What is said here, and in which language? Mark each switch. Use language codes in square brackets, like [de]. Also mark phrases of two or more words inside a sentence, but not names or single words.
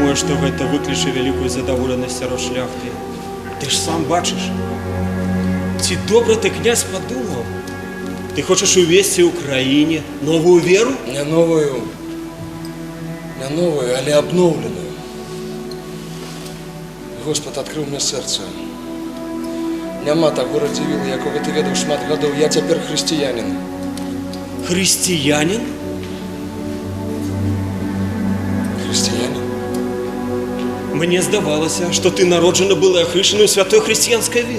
[be] што гэта выкліча вялікую задаволенасць сярод шляхты. Ты ж сам бачыш. Ці добра ты, князь, падумаў? Ты хочаш увесці ў краіне новую веру? [ru] Не новую, але обновленную. Господ открыл мне сердце. [be] Няма таго радзівіла, якога ты ведаў шмат гадоў. Я цяпер хрысціянін. Хрысціянін? Хрысціянін? Мне здавалася, што ты народжаны был і ахрышаны ў святой хрысціянскай веры.